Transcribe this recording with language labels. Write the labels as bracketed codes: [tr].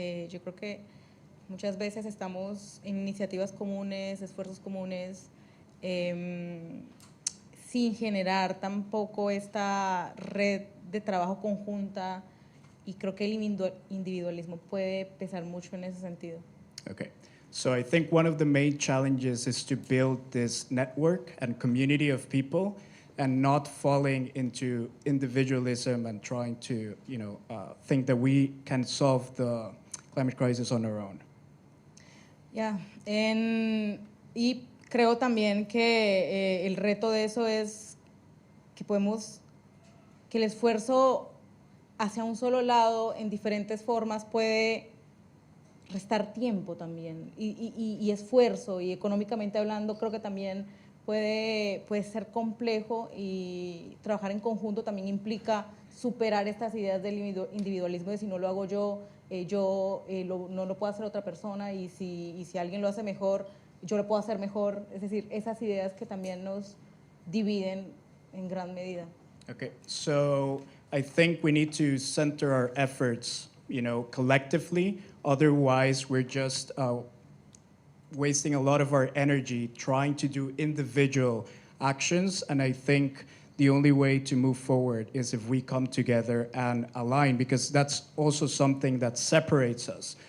[es] Yo creo que muchas veces estamos en iniciativas comunes, esfuerzos comunes, sin generar tampoco esta red de trabajo conjunta, y creo que el individualismo puede pesar mucho en ese sentido. [en] Okay, so I think one of the main challenges is to build this network and community of people and not falling into individualism and trying to, think that we can solve the climate crisis on our own. [es] Ya, y creo también que el reto de eso es que que el esfuerzo hacia un solo lado en diferentes formas puede restar tiempo también, y esfuerzo, y económicamente hablando creo que también puede ser complejo, y trabajar en conjunto también implica superar estas ideas del individualismo de si no lo hago yo, no lo puede hacer otra persona, y si alguien lo hace mejor, yo lo puedo hacer mejor. Es decir, esas ideas que también nos dividen en gran medida. [en] Okay, so I think we need to center our efforts, collectively. Otherwise, we're just wasting a lot of our energy trying to do individual actions. And I think the only way to move forward is if we come together and align, because that's also something that separates us.